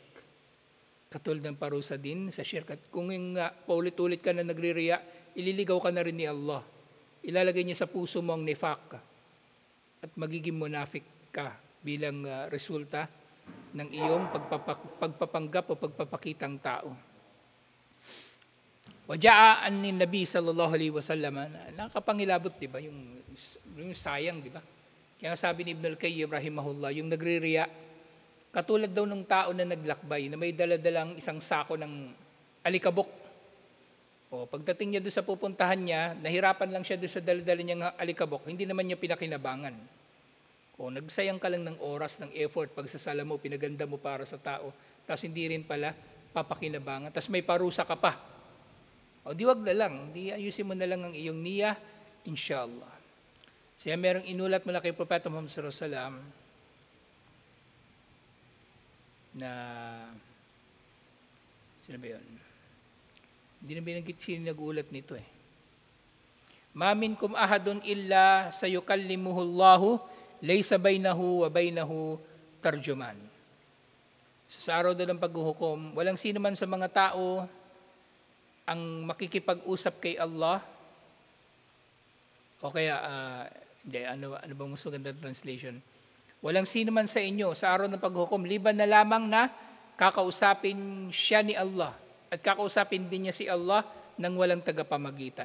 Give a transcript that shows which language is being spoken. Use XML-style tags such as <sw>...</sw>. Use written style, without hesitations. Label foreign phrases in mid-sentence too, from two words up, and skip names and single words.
<tl>Katulad ng parusa din sa shirk. At kung paulit-ulit ka na nagririya, ililigaw ka na rin ni Allah. Ilalagay niya sa puso mo ang nifaq at magiging munafik ka bilang resulta ng iyong pagpapanggap o pagpapakitang tao. Waja'an ni Nabi</tl> <ar>صلى الله عليه وسلم,</ar> <tl>nakapangilabot, di ba? Yung sayang, di ba? Kaya sabi ni Ibn al-Qayyim rahimahullah, yung nagririya, katulad daw ng tao na naglakbay, na may daladalang isang sako ng alikabok. O, pagdating niya doon sa pupuntahan niya, nahirapan lang siya doon sa daladala niyang alikabok, hindi naman niya pinakinabangan. O, nagsayang ka lang ng oras, ng effort, pagsasala mo, pinaganda mo para sa tao, tapos hindi rin pala papakinabangan, tapos may parusa ka pa. O, di wag na lang, di ayusin mo na lang ang iyong niya, inshallah. Siya merong inulat mula kay Propeta Muhammad</tl> <ar>صلى الله عليه وسلم,</ar> <tl>na sino ba yun? Hindi na binanggit sino nag-ulat nito</tl> <ar>ما منكم أحد إلا سيكلمه الله ليس بينه وبينه ترجمان.</ar> <tl>Sa araw doon ng paghuhukom, walang sino man sa mga tao ang makikipag-usap kay Allah, o kaya ano bang mas magandang translation? Walang sino man sa inyo sa araw ng paghukom, liban na lamang na kakausapin siya ni Allah at kakausapin din niya si Allah nang walang tagapamagitan.</tl>